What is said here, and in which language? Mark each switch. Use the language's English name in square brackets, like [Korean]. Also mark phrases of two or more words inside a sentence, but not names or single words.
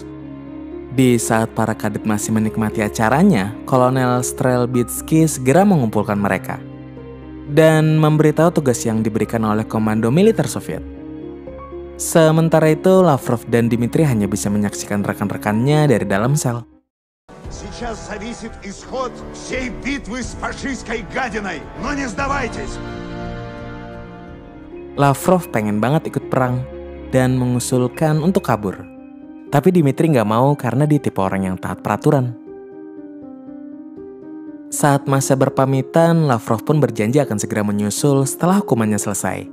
[Indonesian] Di saat para kadet masih menikmati acaranya, Kolonel Strelbitsky segera mengumpulkan mereka dan memberitahu tugas yang diberikan oleh komando militer Soviet. Sementara itu, Lavrov dan Dmitri hanya bisa menyaksikan rekan-rekannya dari dalam sel. [Russian] Сейчас зависит исход всей битвы с фашистской гадиной, но не сдавайтесь. [Indonesian] Lavrov pengen banget ikut perang dan mengusulkan untuk kabur. Tapi Dmitri nggak mau karena dia tipe orang yang taat peraturan. Saat masa berpamitan, Lavrov pun berjanji akan segera menyusul setelah hukumannya selesai.